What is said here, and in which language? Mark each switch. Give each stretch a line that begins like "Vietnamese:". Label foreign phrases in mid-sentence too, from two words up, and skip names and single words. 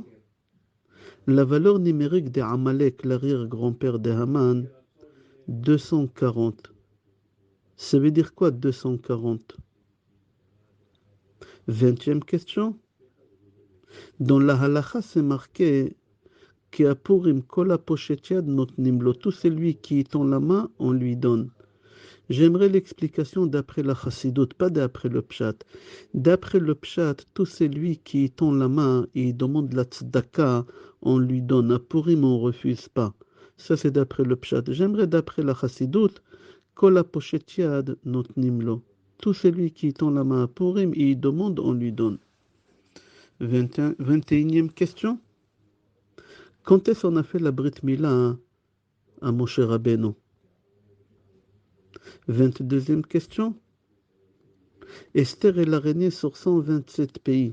French: La valeur numérique de Amalek, l'arrière-grand-père de Haman, 240. Ça veut dire quoi 240? 20e question. Dans la halakha, c'est marqué qu'à Purim,
Hebrew: כל הפושט יד נותנים לו.
French: Tout celui qui tend la main, on lui donne. J'aimerais l'explication d'après la chassidoute, pas d'après le pshat. D'après le pshat, tout celui qui tend la main et demande la tzedaka, on lui donne. À Purim, on ne refuse pas. Ça, c'est d'après le pshat. J'aimerais d'après la chassidoute,
Hebrew: כל הפושט יד נותנים לו.
French: Tout celui qui tend la main à Purim et demande, on lui donne. 21e question. Quand est-ce qu'on a fait la
Hebrew: ברית מילה
French: à Moshe Rabbeinu? 22e question. Esther, elle a régné sur 127 pays.